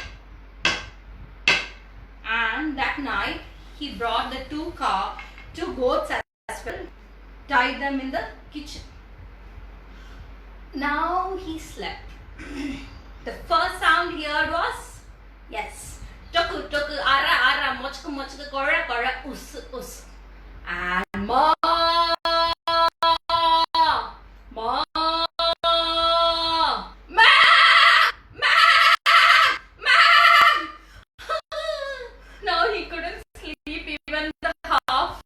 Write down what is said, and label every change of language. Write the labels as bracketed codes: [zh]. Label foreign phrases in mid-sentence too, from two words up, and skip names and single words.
[en] And that night, he brought the 2 goats as well, tied them in the kitchen. Now he slept. The first sound he heard was, yes, toku, toku, ara, ara, mochku, mochku, kora, kora, us, us. And ma, Now he couldn't sleep even the half.